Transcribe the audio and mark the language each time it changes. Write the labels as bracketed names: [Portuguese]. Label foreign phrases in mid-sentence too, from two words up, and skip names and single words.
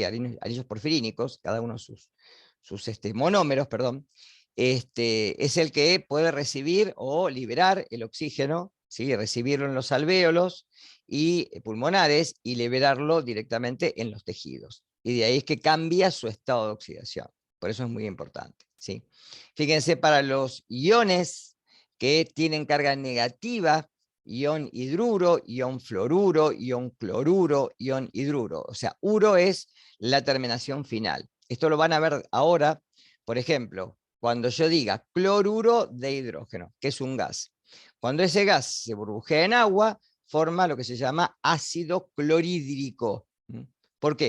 [Spanish] Anillos porfirínicos, cada uno sus monómeros, perdón, es el que puede recibir o liberar el oxígeno, ¿sí? Recibirlo en los alvéolos y pulmonares y liberarlo directamente en los tejidos. Y de ahí es que cambia su estado de oxidación. Por eso es muy importante, ¿sí? Fíjense, para los iones que tienen carga negativa, ion hidruro, ion fluoruro, ion cloruro, ion hidruro. O sea, uro es la terminación final. Esto lo van a ver ahora, por ejemplo, cuando yo diga cloruro de hidrógeno, que es un gas. Cuando ese gas se burbujea en agua, forma lo que se llama ácido clorhídrico. ¿Por qué?